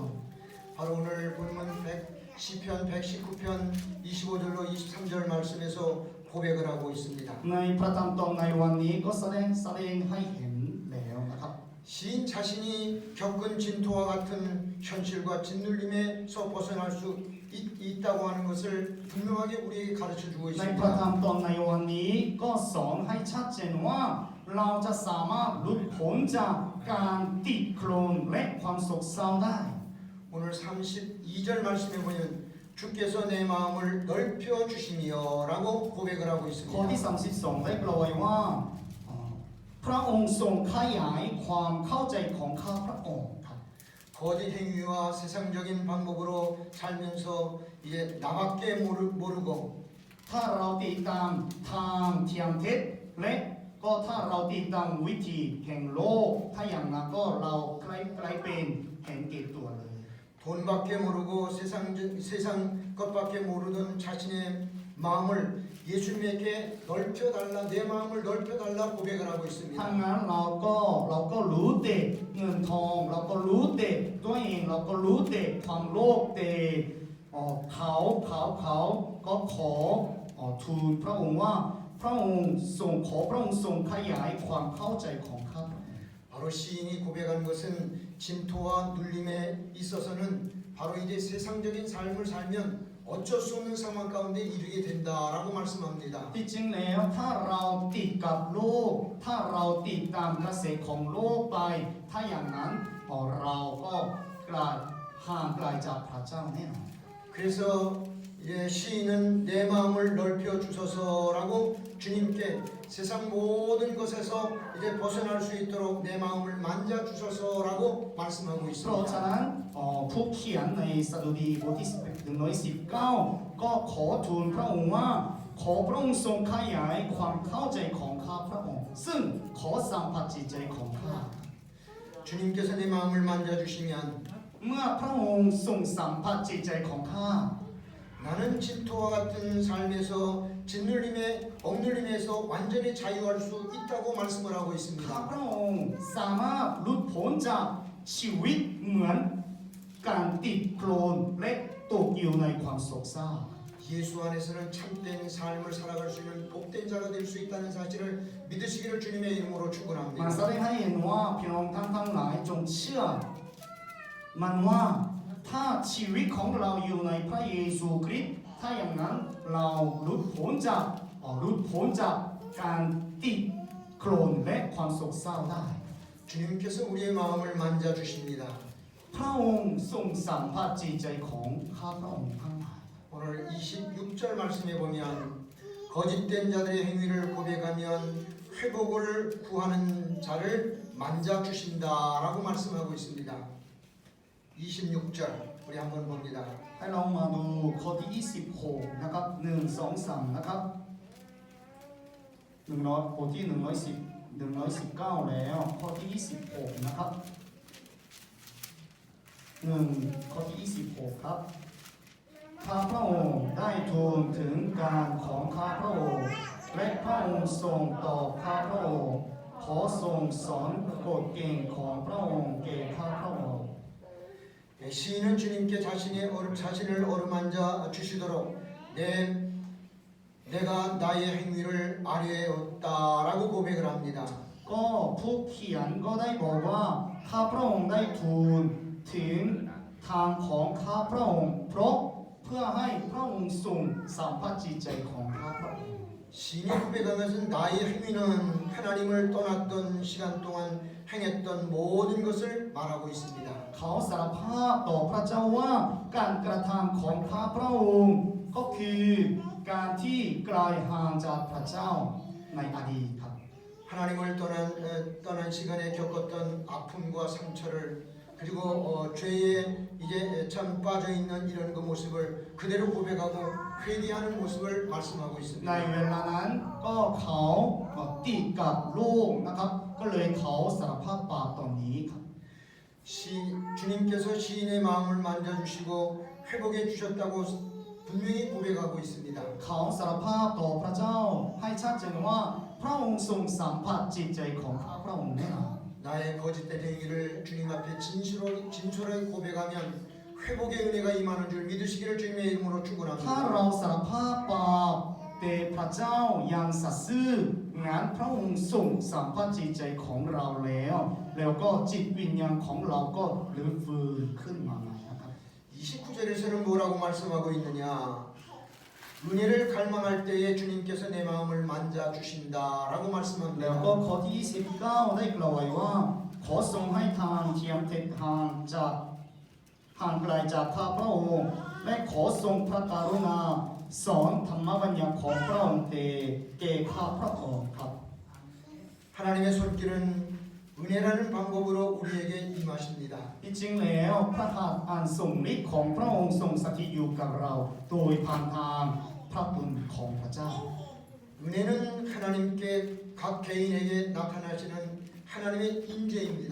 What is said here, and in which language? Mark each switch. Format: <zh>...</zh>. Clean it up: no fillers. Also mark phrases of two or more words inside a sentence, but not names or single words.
<ko>바로 오늘 본문 시편 119편 25절로 23절 말씀에서 고백을 하고 있습니다.</ko> <th>ในพระธรรมตอนในวันนี้ก็แสดงให้เห็นแล้วนะครับ</th> <ko>시인 자신이 겪은 진토와 같은 현실과 짓눌림에서 벗어날 수 있다고 하는 것을 분명하게 우리에게 가르쳐 주고</ko> <th>ในพระธรร</th> <ko>있습니다.</ko> <th>มตอนในวันนี้ก็สอนให้ชัดเจนว่าเราจะสามารถหลุดพ้นจากการติดโคลนและความโศกเศร้าได้</th> <ko>오늘 32절 말씀에 보면 주께서 내 마음을 넓혀 주시며라고 고백을 하고</ko> <th>ข้อที่</th> <ko>있습니다.</ko> <th>32ได้กล่าวไว้ว่าพระองค์ทรงขยายความเข้าใจของข้าพระองค์ครับ</th> <ko>거짓 행위와 세상적인 방법으로 살면서 이제 나밖에 모르고</ko> <th>ถ้าเราติดตามทางเทียมเท็จและก็ถ้าเราติดตามวิธีแห่งโลกถ้าอย่างนั้นก็เราใกล้เป็นเห็นแก่ตัวเลย</th> <ko>돈밖에 모르고 세상 것밖에 모르던 자신의 마음을 예수님에게 넓혀달라 내 마음을 넓혀달라 고백을 하고</ko> <th>ถ้า</th> <ko>있습니다.</ko> <th>งั้นเราก็รู้แต่เงินทองเราก็รู้แต่ตัวเองเราก็รู้แต่ความโลภแต่เขาก็ขอทูลพระองค์ว่าพระองค์ทรงขยายความเข้าใจของข้าพระองค์</th> <ko>바로 시인이 고백한 것은 진토와 눌림에 있어서는 바로 이제 세상적인 삶을 살면 어쩔 수 없는 상황 가운데 이르게 된다라고 말씀합니다.</ko> <th>ที่จริงแล้วถ้าเราติดกับโลกถ้าเราติดตามกระแสของโลกไปถ้าอย่างนั้นเราก็กลายหห่างไกลจากพระเจ้าแน่นอน</th> <ko>그래서 이제 시인은 내 마음을 넓혀 주소서라고 주님께 세상 모든 것에서 이제 벗어날 수 있도록 내 마음을 만져 주소서라고 말씀하고</ko> <th>เพราะฉะ</th> <ko>있습니다.</ko> <th>นั้นผู้เขียนในสดุดีบทที่119ก็ขอทูลพระองค์ว่าขอพระองค์ทรงขยายความเข้าใจของข้าพระองค์ซึ่งขอสัมผัสจิตใจของข้า</th> <ko>주님께서 내 마음을 만져 주시면</ko> <th>เมื่อพระองค์ทรงสัมผัสจิตใจของข้า</th> <ko>나는 진토와 같은 삶에서 짓눌림에 억눌림에서 완전히 자유할 수 있다고 말씀을 하고</ko> <th>ข้า</th> <ko>있습니다.</ko> <th>พระองค์สามารถหลุดพ้นจากชีวิตเหมือนการติดโคลนและตกอยู่ในความโศกเศร้า</th> <ko>예수 안에서는 참된 삶을 살아갈 수 있는 복된 자가 될 수 있다는 사실을 믿으시기를 주님의 이름으로</ko> <th>มัน</th> <ko>축원합니다.</ko> <th>แสดงให้เห็นว่าพี่น้องทั้งหลายจงเชื่อมันว่าถ้าชีวิตของเราอยู่ในพระเยซูคริสต์ถ้าอย่างนั้นเราหลุดพ้นจากการติดโคลนและความโศกเศร้าได้</th> <ko>주님께서 우리의 마음을 만져 주십니다.</ko> <th>พระองค์ทรงสัมผัสจิตใจของข้าพระองค์ทั้งหลาย</th> <ko>오늘 26절 말씀에 보면 거짓된 자들의 행위를 고백하면 회복을 구하는 자를 만져 주신다라고 말씀하고 있습니다. 26절 우리 한번 봅니다.</ko> <th>ให้เรามาดูข้อที่26นะครับ1 2 3นะครับ100บทที่119แล้วข้อที่26นะครับข้อที่26ครับข้าพระองค์ได้ทูลถึงการของข้าพระองค์และพระองค์ทรงตอบข้าพระองค์ขอทรงสอนกฎเกณฑ์ของพระองค์แก่ข้าพระองค์</th> <ko>시인은 주님께 자신을 어루만져 주시도록 내가 나의 행위를 아뢰었다라고 고백을 합니다.</ko> <th>ก็ผู้เขียนก็ได้บอกว่าข้าพระองค์ได้ทูลถึงทางของข้าพระองค์เพราะเพื่อให้พระองค์ทรงสัมผัสจิตใจของข้าพระองค์</th> <ko>시인이 고백한 것은 나의 행위는 하나님을 떠났던 시간 동안 행했던 모든 것을 말하고 있습니다.</ko> <th>เขาสารภาพต่อพระเจ้าว่าการกระทำของข้าพระองค์ก็คือการที่ไกลห่างจากพระเจ้าในอดีตครับ</th> <ko>하나님을 떠난 시간에 겪었던 아픔과 상처를 그리고 죄에 이제 참 빠져 있는 이런 그 모습을 그대로 고백하고 회개하는 모습을 말씀하고</ko> <th>ใน</th> <ko>있습니다.</ko> <th>เวลานั้นก็เขาติดกับโลกนะครับก็เลยเขาสารภาพบาปตอนนี้ครับ</th> <ko>주님께서 시인의 마음을 만져주시고 회복해 주셨다고 분명히 고백하고 있습니다.</ko> <th>เขาสารภาพต่อพระเจ้าให้ชัดเจนว่าพระองค์ทรงสัมผัสจิตใจของข้าพระองค์แน่นอน</th> <ko>나의 거짓된 행위를 주님 앞에 진솔하게 고백하면 회복의 은혜가 임하는 줄 믿으시기를 주님의 이름으로</ko> <th>ถ้าเรา</th> <ko>축원합니다.</ko> <th>สารภาพบาปแต่พระเจ้ายังสัตย์ซื่องั้นพระองค์ทรงสัมผัสจิตใจของเราแล้วก็จิตวิญญาณของเราก็รื้อฟื้นขึ้นมาใหม่นะครับ</th> <ko>29절에서는 뭐라고 말씀하고 있느냐? 은혜를 갈망할 때에 주님께서 내 마음을 만져 주신다라고</ko> <th>แล้ว</th> <ko>말씀합니다.</ko> <th>ก็ข้อที่29ได้กล่าวไว้ว่าขอทรงให้ทางเทียมเท็จห่างไกลจากข้าพระองค์และขอทรงพระกรุณาสอนธรรมบัญญัติของพระองค์แก่ข้าพระองค์ครับ</th> <ko>하나님의 손길은 은혜라는 방법으로 우리에게 임하십니다.</ko> <th>ที่จริงแล้วพระหัตถ์อันทรงฤทธิ์ของพระองค์ทรงสถิตอยู่กับเราโดยผ่านทางพระบุญของพระเจ้า</th> <ko>은혜는 하나님께 각 개인에게 나타나시는 하나님의 임재입니다.</ko>